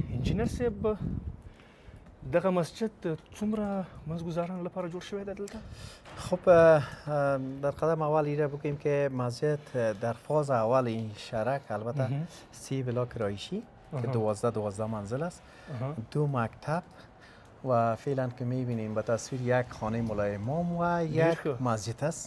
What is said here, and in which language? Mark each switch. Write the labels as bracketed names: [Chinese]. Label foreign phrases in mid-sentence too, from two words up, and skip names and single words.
[Pashto] انجینر صاحب، دغه مسجد څومره مزګزارانو لپاره جوړ شوی دی دلته؟ [Persian] خب در قدم اول ایره بگیم که مسجد در فاز اول این شهرک البته 30 بلاک رایشی که 12 منزل است، 2 مکتب و فعلا که میبینیم به تصویر یک خانه مولای امام و یک مسجد است.